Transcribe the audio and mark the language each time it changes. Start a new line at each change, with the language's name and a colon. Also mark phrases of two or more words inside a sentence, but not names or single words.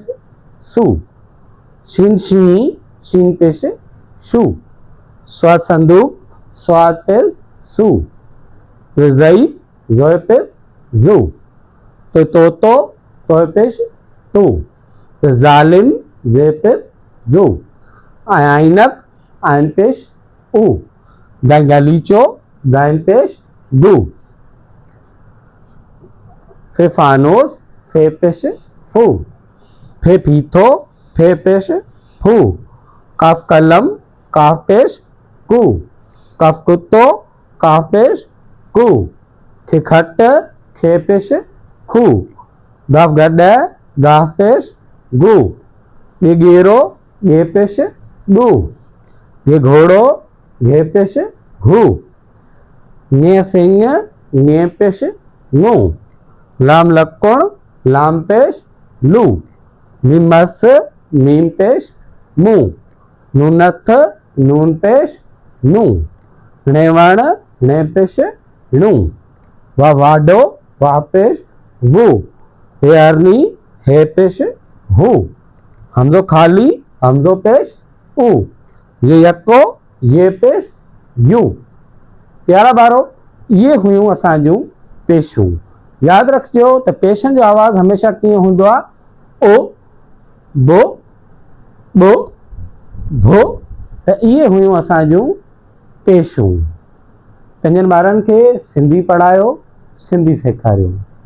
Sindhi: सू, शिन शी शिन पेश शू, स्वाद संदूक स्वाद पेश सू, ज़ईफ ज़ोय पेश जू, तो तोय पेश तू, जालिम जे पेश जू, आइनक आइन पेश ऊ, गलीचो गाइन पेश दू, फे फानोस फे पेश फू, फे फीथो फे पेश फू, काफ कलम काफ पेश कू, काफ कुत्तो काफ पेश कू, खे खट खे पेश खू, गाफ गड गाफ पेश गू, ये गेरो गे पेश गू, ये घोड़ो घे पेश घू, ने सिंह ने पेश नू, लाम लक्कोण लाम पेश लू, मीमस मीम पेश मू, नूनथ नून पेश नू, नेवण ने पेश नू, वाह वाडो वाह पेश वू, हे अरनी हे पेश हू, हमजो खाली हमजो पेश ऊ, ये यको ये पेश यू। प्यारा बारो, ये हुयूं असांजूं पेशूं। याद रखिजो त पेशन जो आवाज़ हमेशा कीअं हूंदो आहे, ओ बो बो भो। त इहे हुयूं असांजूं पेशूं। पंहिंजनि ॿारनि खे सिंधी पढ़ायो, सिंधी सेखारियो।